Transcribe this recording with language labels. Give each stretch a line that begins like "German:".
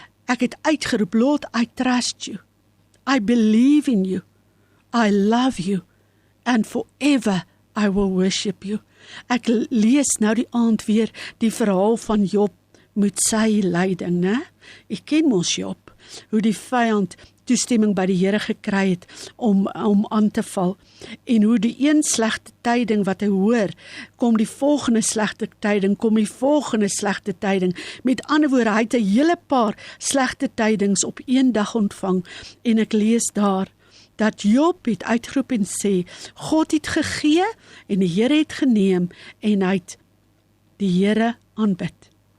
Afrikaans: Ek het uitgeroep,
English: Lord, I trust you. I believe in you. I love you. And forever I will worship you.
Afrikaans: Ek lees nou die aand weer die verhaal van Job met sy lyding, né? Ek ken mos Job, hoe die vyand toestemming by die Here gekry het om aan te val, en hoe die een slegte tyding wat hy hoor, kom die volgende slegte tyding, met ander woorde, hy het 'n hele paar slegte tydings op een dag ontvang, en ek lees daar, dat Job het uitgeroep en sê, God het gegee, en die Here het geneem, en hy het die Here aanbid.